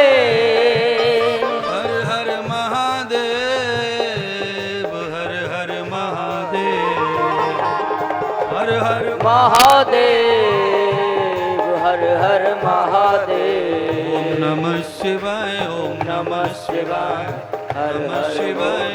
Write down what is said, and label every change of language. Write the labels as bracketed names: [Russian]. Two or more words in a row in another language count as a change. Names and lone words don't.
[Sanskrit] हर हर महादेव, हर हर महादेव हर हर महादेव। ओम नमः शिवाय ओम नमः शिवाय हर हर शिवाय